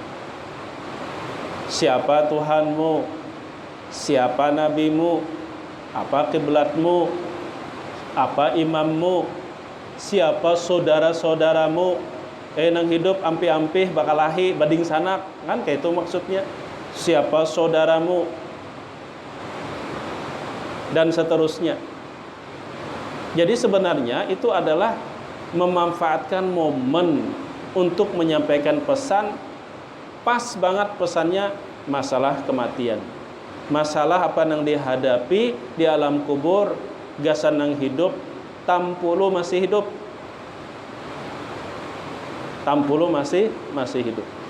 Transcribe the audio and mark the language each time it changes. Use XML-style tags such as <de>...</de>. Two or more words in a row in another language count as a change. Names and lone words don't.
<id>"Siapa Tuhanmu? Siapa nabimu? Apa kiblatmu? Apa imammu? Siapa saudara-saudaramu?"</id> <bjn>nang hidup ampi-ampih bakalahi bading sanak,</bjn> <id>kan kayak itu maksudnya. Siapa saudaramu dan seterusnya. Jadi sebenarnya itu adalah memanfaatkan momen untuk menyampaikan pesan.</id> <bjn>Pas banget pesannya masalah kematian, masalah apa yang dihadapi di alam kubur, gasan yang hidup, tampulu masih hidup, tampulu masih hidup.</bjn>